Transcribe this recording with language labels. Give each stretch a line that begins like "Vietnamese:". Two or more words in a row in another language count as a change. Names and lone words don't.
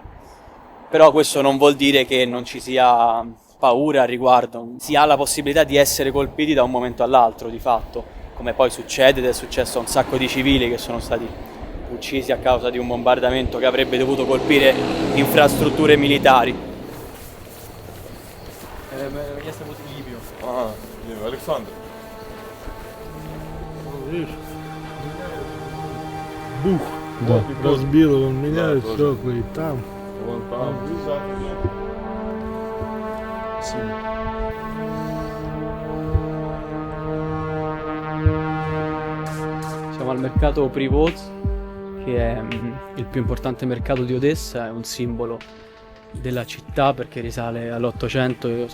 Italian: Però questo non vuol dire che non ci sia paura al riguardo, si ha la possibilità di essere colpiti da un momento all'altro, di fatto, come poi succede ed è successo a un sacco di civili che sono stati uccisi a causa di un bombardamento che avrebbe dovuto colpire infrastrutture militari.
Russian: Александр. Видишь? Бух. Да. Разбило он меня, и стекла, и там. Вон там.
Italian: Siamo al mercato Privot, che è il più importante mercato di Odessa, è un simbolo della città perché risale all'800.